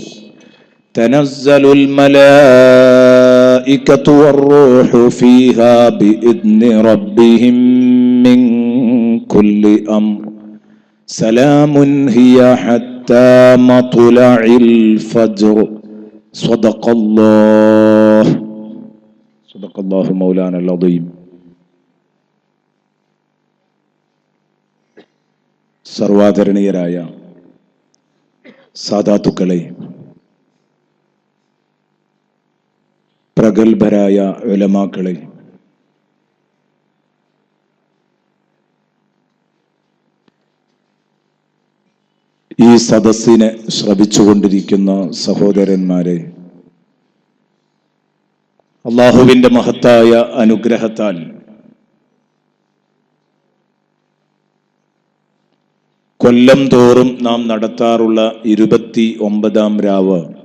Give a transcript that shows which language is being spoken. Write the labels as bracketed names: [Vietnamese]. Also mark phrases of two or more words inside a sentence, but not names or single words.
[Arabic] تنزل الملائكة والروح فيها بإذن ربهم من كل أمر. سلام هي حتى مطلع الفجر. صدق الله مولانا العظيم. [Malayalam] സർവാദരണീയരായ സാദാത്തുക്കളെ, പ്രഗത്ഭരായ ഉലമാക്കളെ, ഈ സദസ്സിനെ ശ്രവിച്ചുകൊണ്ടിരിക്കുന്ന സഹോദരന്മാരെ, അള്ളാഹുവിന്റെ മഹത്തായ അനുഗ്രഹത്താൽ കൊല്ലം തോറും നാം നടത്താറുള്ള 29-ാം രാവ്